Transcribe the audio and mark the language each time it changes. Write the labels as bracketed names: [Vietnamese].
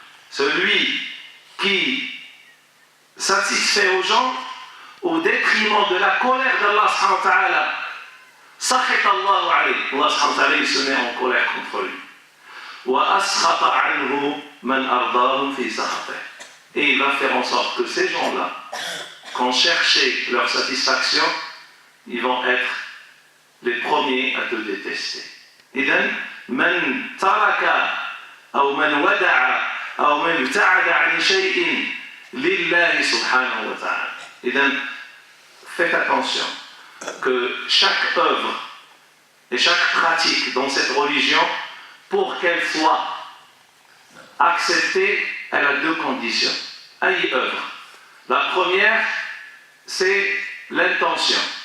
[French] Celui qui satisfait aux gens au détriment de la colère d'Allah subhanahu wa ta'ala, [Arabic] سخط الله عليه, [French] Allah subhanahu wa ta'ala il se met en colère contre lui. [Arabic] وأسخط عنه من أرضاهم في سخطه. [French] Et il va faire en sorte que ces gens-là, quand chercher leur satisfaction, ils vont être les premiers à te détester. [Arabic] إذن من ترك أو من ودع أو من ابتعد عن شيء لله سبحانه وتعالى. [French] إذن faites attention que chaque œuvre et chaque pratique dans cette religion, pour qu'elle soit acceptée, elle a deux conditions. Aïe œuvre. La première, c'est l'intention.